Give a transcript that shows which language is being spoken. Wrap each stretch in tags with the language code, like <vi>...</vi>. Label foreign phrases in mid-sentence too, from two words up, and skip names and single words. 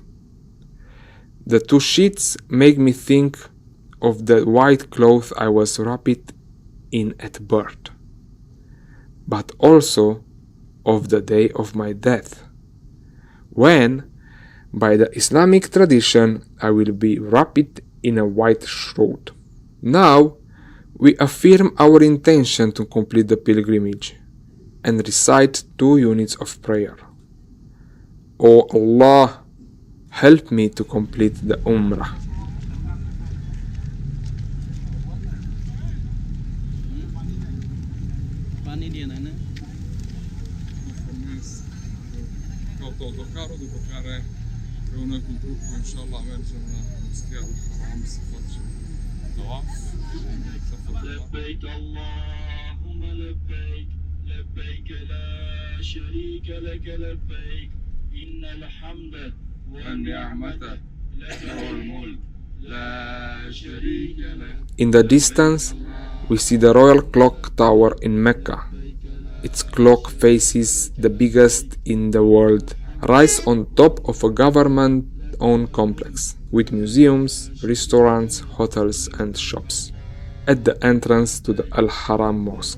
<en>The two sheets make me think of the white cloth I was wrapped in at birth, but also of the day of my death, when, by the Islamic tradition, I will be wrapped in a white shroud. Now, we affirm our intention to complete the pilgrimage and recite 2 units of prayer. O Allah, help me to complete the Umrah.</en> <ro>Autocarul, după care împreună cu grupul, inshallah, mergem la Moschea AlHaramain să facem tawaf.</ro> <ar>لبيك اللهم لبيك لبيك لا شريك لك لبيك إن الحمد والنعمة لك والملك لا شريك لك.</ar> <en>In the distance, we see the royal clock tower in Mecca. Its clock faces the biggest in the world, rise on top of a government-owned complex with museums, restaurants, hotels and shops at the entrance to the AlHaramain Mosque.</en>